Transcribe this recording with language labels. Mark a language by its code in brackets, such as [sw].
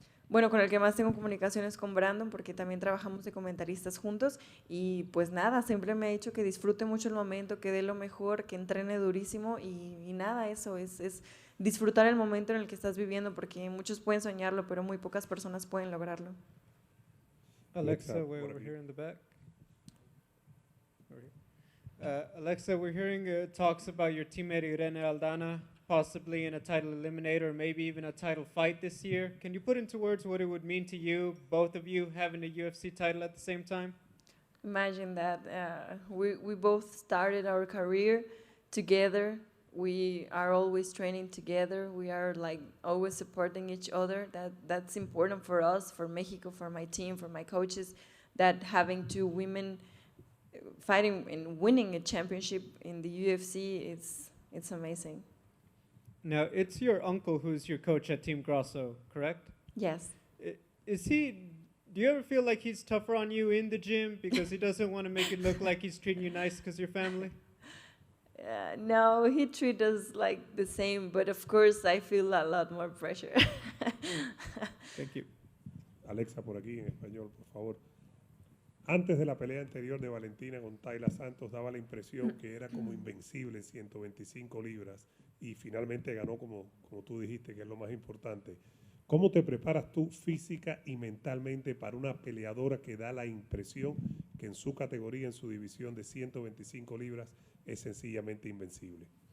[es] Bueno, con el que más tengo comunicaciones con Brandon, porque también trabajamos de comentaristas juntos y pues nada, siempre me ha dicho que disfrute mucho el momento, que dé lo mejor, que entrene durísimo y nada, eso es disfrutar el momento en el que estás viviendo, porque muchos pueden soñarlo, pero muy pocas personas pueden lograrlo. [en] Alexa, we're over here in the back. Alexa, we're hearing talks about your teammate Irene Aldana possibly in a title eliminator or maybe even a title fight this year. Can you put into words what it would mean to you, both of you having a UFC title at the same time? Imagine that we both started our career together. We are always training together. We are like always supporting each other. That's important for us, for Mexico, for my team, for my coaches, that having two women fighting and winning a championship in the UFC, it's amazing. Now, it's your uncle who's your coach at Team Grasso, correct? Yes. Do you ever feel like he's tougher on you in the gym because he doesn't want to make it look like he's treating you nice because you're family? No, he treats us like the same, but of course I feel a lot more pressure. Thank you. [es] Alexa, por aquí en español, por favor. Antes de la pelea anterior de Valentina con Talia Santos, daba la impresión que era como invencible en 125 libras y finalmente ganó como tú dijiste, que es lo más importante. ¿Cómo te preparas tú física y mentalmente para una peleadora que da la impresión que en su categoría, en su división de 125 libras, es sencillamente invencible?